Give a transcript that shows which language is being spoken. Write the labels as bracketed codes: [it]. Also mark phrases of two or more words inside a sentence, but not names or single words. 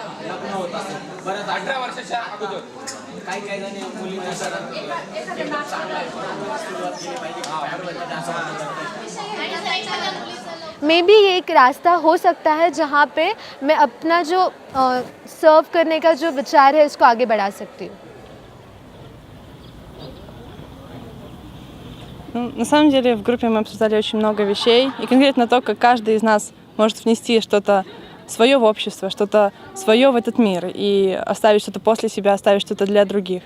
[hi] मे बी ये एक रास्ता हो सकता है जहाँ पे मैं अपना जो सर्व करने का जो विचार है इसको आगे बढ़ा सकती हूँ। [ru] Ну, на самом деле в группе мы обсуждали очень много вещей, и конкретно то, как каждый из нас может внести что-то свое в общество, что-то свое в этот мир, и оставить что-то после себя, оставить что-то для других.